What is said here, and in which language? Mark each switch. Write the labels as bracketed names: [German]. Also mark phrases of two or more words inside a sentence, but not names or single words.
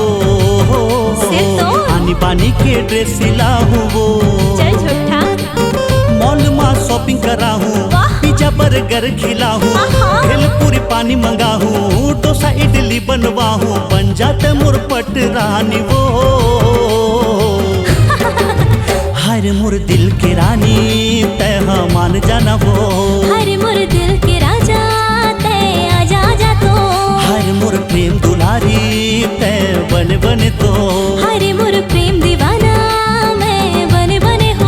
[Chhattisgarhi] सिर तो? आनी बानी के ड्रेस सिला हूँ वो चल झूठा मॉल में शॉपिंग करा हूँ वाह। पिज्जा बर्गर खिला हूँ आहा। भेल पूरी पानी मंगा हूँ डोसा इडली बनवा हूँ बन जाते मोर पट रानी वो हर मोर दिल के रानी तय मान जाना वो हर मोर दिल के राजा तय आजा जा तो हर मोर प्रेम दुलारी तय बने बने तो हर मोर प्रेम दीवाना मैं बने बने हो